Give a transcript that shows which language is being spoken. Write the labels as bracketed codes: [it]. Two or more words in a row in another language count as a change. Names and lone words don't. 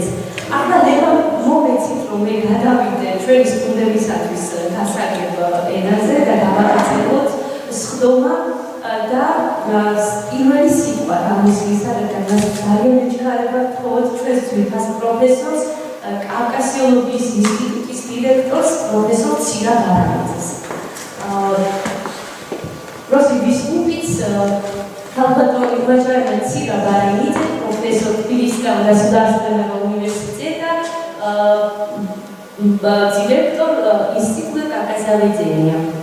[ka] ახლა ნება მომეცით, რომ მე გადავიდე ჩვენი სტუდენტებისათვის გასაგებ ენაზე და გავაკეთებოთ სხდომა და პირველი სიტყვა გამოსვლისა, რადგან ძალიან ეჩქარება თხოვოთ ჩვენს ძვირფას პროფესორს, კავკასიოლოგიის ინსტიტუტის დირექტორს, პროფესორ ცირა ბარანიძეს. [ru] Prosim выступить Халбатон уважаемый Цира Баранидзе, профессор Тбилисского государственного университета, директор Института кавказоведения.